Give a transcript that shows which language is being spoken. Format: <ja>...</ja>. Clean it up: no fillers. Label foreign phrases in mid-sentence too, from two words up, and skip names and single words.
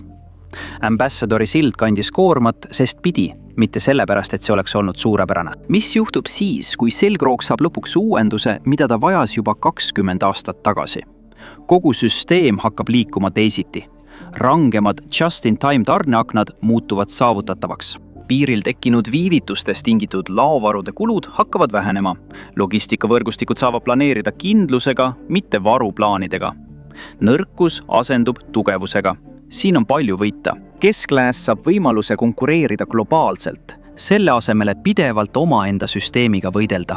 <et>Ambassadori sild kandis koormat, sest pidi, mitte sellepärast, et see oleks olnud suurepärane. Mis juhtub siis, kui selgroog saab lõpuks uuenduse, mida ta vajas juba 20 aastat tagasi? Kogu süsteem hakkab liikuma teisiti. Rangemad</et> <en>just-in-time</en> <et>tarneaknad muutuvad saavutatavaks. Piiril tekkinud viivitustest tingitud laovarude kulud hakkavad vähenema. Logistikavõrgustikud saavad planeerida kindlusega, mitte varuplaanidega. Nõrkus asendub tugevusega. Siin on palju võita. Keskklass saab võimaluse konkureerida globaalselt, selle asemel, et pidevalt omaenda süsteemiga võidelda.</et>